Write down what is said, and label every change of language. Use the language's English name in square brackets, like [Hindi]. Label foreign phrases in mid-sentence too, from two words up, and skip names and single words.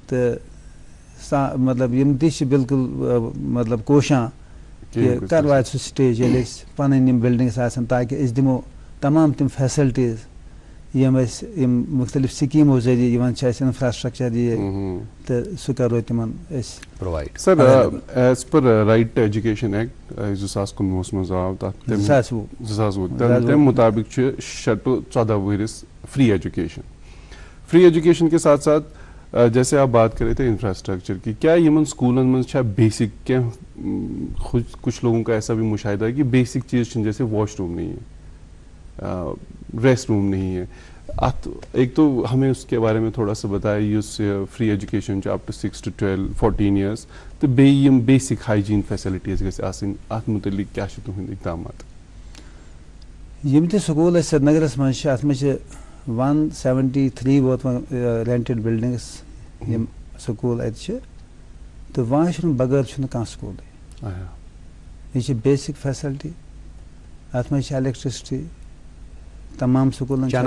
[Kashmiri] تہٕ مطلب یِم تہِ چھِ بالکُل مطلب کوشاں کہِ کر واتہِ سُہ سٹیج ییٚلہِ أسۍ پنٕنۍ یِم بِلڈِنگٕس آسن تاکہِ أسۍ دِمو تمام تِم فیسلٹیٖز یِم أسۍ یِم مُختٔلِف سکیٖمو ذٔریعہٕ یِوان چھِ اَسہِ انفراسٹرکچر یہِ تہٕ سُہ کرو تِمن أسۍ پرووایڈ [English] sir as per Right to Education Act [Kashmiri] 2019 منٛز آو تتھ 2020 تمہِ مُطابق چھُ 6 to 14 ؤہرِس [English] free education [Urdu] کے ساتھ ساتھ جیسے آپ بات کر رہے تھے انفراسٹرکچر کی کیا [Kashmiri] یمن اسکولن منٛز چھا بیسک کینٛہہ [Urdu] کچھ لوگوں کا ایسا بھی مشاہدہ ہے کہ بیسک چیز [Kashmiri] چھِنہٕ [Urdu] جیسے واش روم نہیں ہے ریسٹ روم نہیں ہے ایک تو ہمیں اس کے بارے میں تھوڑا سا بتائے [Kashmiri] یُس [English] free education up to [Kashmiri] 6 to 12 14 years تو بیٚیہِ یِم [English] basic hygiene facilities [Kashmiri] گژھِ آسٕنۍ اتھ متعلق کیاہ چھِ تُہنٛدۍ اقدامات یِم تہِ سکوٗل اَسہِ سرینگرس منٛز چھِ اتھ منٛز چھِ 173 ووت وۄنۍ [English] rented buildings [Kashmiri] یِم سکوٗل اَتہِ چھِ تہٕ واش روٗم بغٲر چھُنہٕ کانٛہہ سکوٗلٕے یہِ چھِ [English] basic facility [Kashmiri] اتھ منٛز چھِ ایلیکٹرسٹی تمام سکوٗلن